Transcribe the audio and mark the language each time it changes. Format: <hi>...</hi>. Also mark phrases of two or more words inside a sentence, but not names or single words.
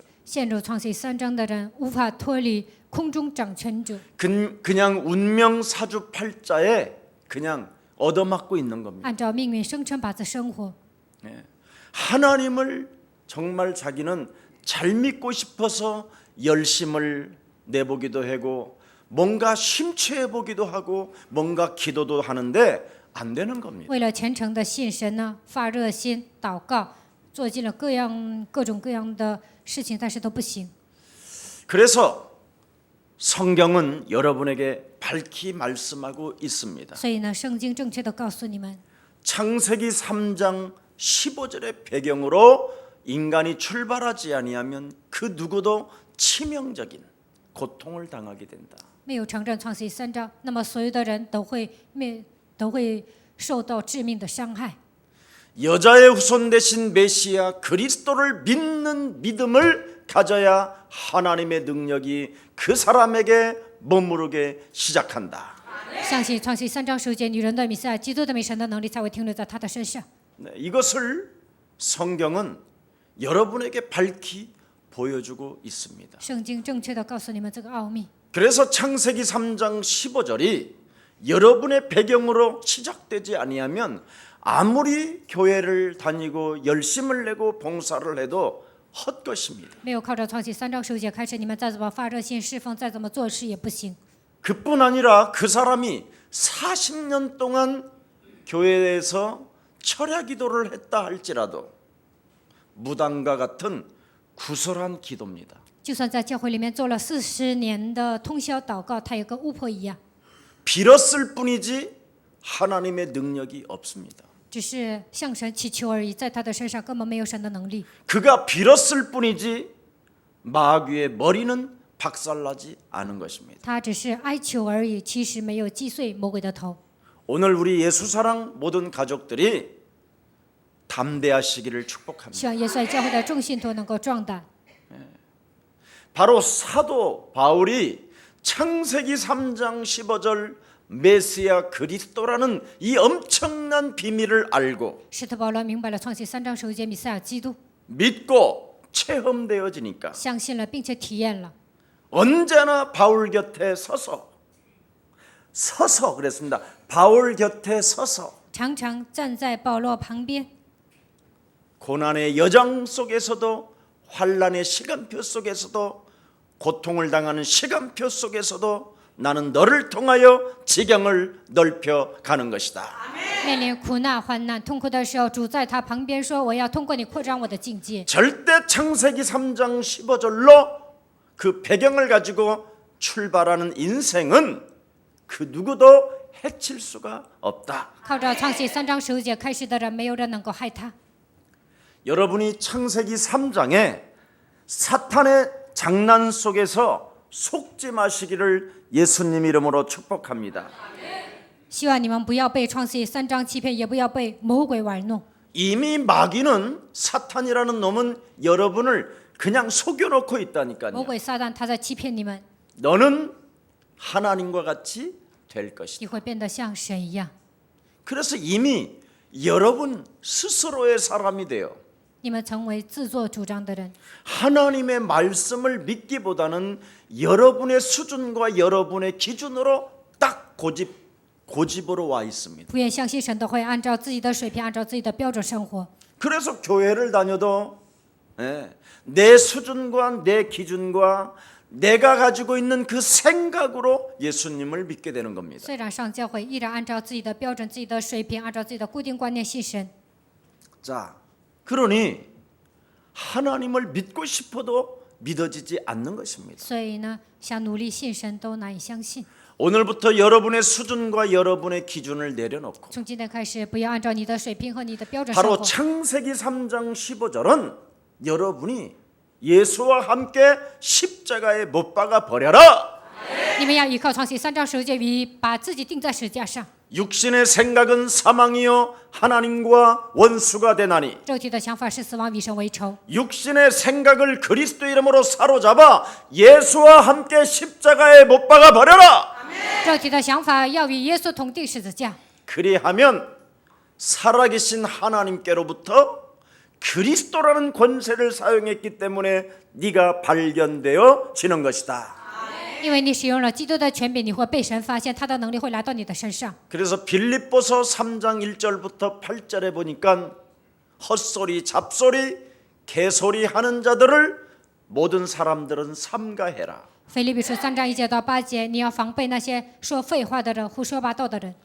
<zh>陷入创世3章的人无法脱离空中掌权者，</zh> <ko>그냥 운명 사주팔자에 그냥 얻어맞고 있는 겁니다.</ko> <zh>按照命运生辰八字生活。</zh> <ko>하나님을 정말 자기는 잘 믿고 싶어서 열심을 내보기도 하고 뭔가 심취해 보기도 하고 뭔가 기도도 하는데 안 되는 겁니다.</ko> <zh>为了虔诚的信神呢，发热心祷告，做尽了各种各样的事情，但是都不行。</zh> <ko>그래서 성경은 여러분에게 밝히 말씀하고 있습니다.</ko> <zh>所以呢，圣经正确的告诉你们，</zh> <ko>창세기 3장 15절의 배경으로 인간이 출발하지 아니하면 그 누구도 치명적인 고통을 당하게 된다.</ko> <zh>没有承认创世3章，那么所有的人都会受到致命的伤害。</zh> <ko>여자의 후손 되신 메시아 그리스도를 믿는 믿음을 가져야 하나님의 능력이 그 사람에게 머무르게 시작한다.</ko> <zh>相信创世3章10节，女人的弥赛亚，基督的美神的能力才会停留在她的身上。</zh> <ko>네, 이것을 성경은 여러분에게 밝히 보여주고 있습니다.</ko> <zh>圣经正确的告诉你们这个奥秘。</zh> <ko>그래서 창세기 3장 15절이 여러분의 배경으로 시작되지 아니하면 아무리 교회를 다니고 열심을 내고 봉사를 해도 헛것입니다.</ko> <zh>没有靠着创世3章10节开始，你们再怎么发热心侍奉，再怎么做事也不行。</zh> <ko>그뿐 아니라 그 사람이 40년 동안 교회에서 철야 기도를 했다 할지라도 무당과 같은 구설한 기도입니다.</ko> <zh>就算在教会里面做了40年的通宵祷告，他也跟巫婆一样，</zh> <ko>빌었을 뿐이지 하나님의 능력이 없습니다.</ko> <zh>只是向神祈求而已，在他的身上根本没有神的能力。</zh> <ko>그가 빌었을 뿐이지 마귀의 머리는 박살나지 않은 것입니다.</ko> <zh>他只是哀求而已，其实没有击碎魔鬼的头。</zh> <ko>오늘 우리 예수사랑 모든 가족들이 담대하시기를 축복합니다.</ko> <zh>希望耶稣爱教会的众信徒能够壮胆。</zh> <ko>바로 사도 바울이 창세기 3장 15절 메시아 그리스도라는 이 엄청난 비밀을 알고</ko> <zh>使徒保罗明白了创世3章10节弥赛亚基督，</zh> <ko>믿고 체험되어지니까</ko> <zh>相信了并且体验了，</zh> <ko>언제나 바울 곁에 서서 그랬습니다. 바울 곁에 서서</ko> <zh>常常站在保罗旁边，</zh> <ko>고난의 여정 속에서도 환난의 시간표 속에서도 고통을 당하는 시간표 속에서도 나는 너를 통하여 지경을 넓혀 가는 것이다.</ko> <zh>面临苦难患难痛苦的时候，主在他旁边说：“我要通过你扩张我的境界。”</zh> <ko>절대 창세기 3장 15절로 그 배경을 가지고 출발하는 인생은 그 누구도 해칠 수가 없다.</ko> <zh>靠着创世3章10节开始的人，没有人能够害他。</zh> <ko>여러분이 창세기 3장에 사탄의 장난 속에서 속지 마시기를 예수님 이름으로 축복합니다.</ko> <zh>希望你们不要被创世3章欺骗，也不要被魔鬼玩弄。</zh> <ko>이미 마귀는 사탄이라는 놈은 여러분을 그냥 속여놓고 있다니까요.</ko> <zh>魔鬼撒旦他在欺骗你们，</zh> <ko>너는 하나님과 같이 될 것이다.</ko> <zh>你会变得像神一样。</zh> <ko>그래서 이미 여러분 스스로의 사람이 돼요.</ko> <zh>你们成为自作主张的人，</zh> <ko>하나님의 말씀을 믿기보다는 여러분의 수준과 여러분의 기준으로 딱 고집으로 와 있습니다.</ko> <zh>不愿相信神的会按照自己的水平，按照自己的标准生活。</zh> <ko>그래서 교회를 다녀도 내 수준과 내 기준과 내가 가지고 있는 그 생각으로 예수님을 믿게 되는 겁니다.</ko> <zh>虽然上教会，依然按照自己的标准、自己的水平，按照自己的固定观念信神。</zh> <ko>자, 그러니 하나님을 믿고 싶어도 믿어지지 않는 것입니다.</ko> <zh>所以呢，想努力信神都难以相信。</zh> <ko>오늘부터 여러분의 수준과 여러분의 기준을 내려놓고</ko> <zh>从今天开始，不要按照你的水平和你的标准生</zh> <ko>바로</ko> <zh>活。</zh> <ko>창세기 3장 15절은 여러분이 예수와 함께 십자가에 못 박아 버려라.</ko> <zh>你们要依靠创世3章10节语，把自己钉在十字架上。</zh> <ko>육신의 생각은 사망이요 하나님과 원수가 되나니</ko> <zh>肉体的想法是死亡，与神为仇。</zh> <ko>육신의 생각을 그리스도 이름으로 사로잡아 예수와 함께 십자가에 못 박아 버려라.</ko> <zh>肉体的想法要与耶稣同定十字架，</zh> <ko>그리하면 살아계신 하나님께로부터 그리스도라는 권세를 사용했기 때문에 네가 발견되어지는 것이다.</ko> <zh>因为你使用了基督的权柄，你会被神发现，他的能力会来到你的身上。</zh> <ko>그래서 빌립보서 3장 1절부터 8절에 보니까 헛소리, 잡소리, 개소리 하는 자들을 모든 사람들은 삼가해라.</ko> <zh>腓立比书3章1节到8节，你要防备那些说废话的人、胡说八道的人。</zh>